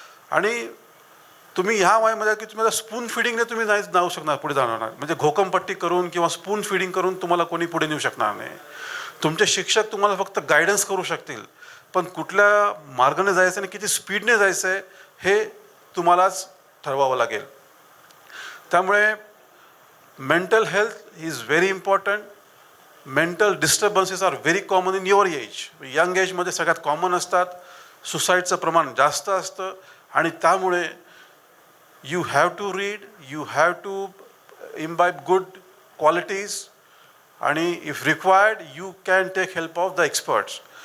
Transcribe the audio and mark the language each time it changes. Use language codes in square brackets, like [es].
[mr] आणि तुम्ही ह्या वयामध्ये की तुम्हाला स्पून फिडिंगने तुम्ही नाही जाऊ शकणार, पुढे जाणार. म्हणजे घोकमपट्टी करून किंवा स्पून फिडिंग करून तुम्हाला कोणी पुढे नेऊ शकणार नाही. तुमचे शिक्षक तुम्हाला फक्त गायडन्स करू शकतील, पण कुठल्या मार्गाने जायचं आणि किती स्पीडने जायचं आहे हे तुम्हालाच ठरवावं लागेल. त्यामुळे [en] Mental health is very important. Mental disturbances are very common in your age. [mr] Young एजमध्ये सगळ्यात कॉमन असतात. सुसाईडचं प्रमाण जास्त असतं आणि त्यामुळे [en] you have to read, you have to imbibe good qualities [mr] आणि [en] If required you can take help of the experts.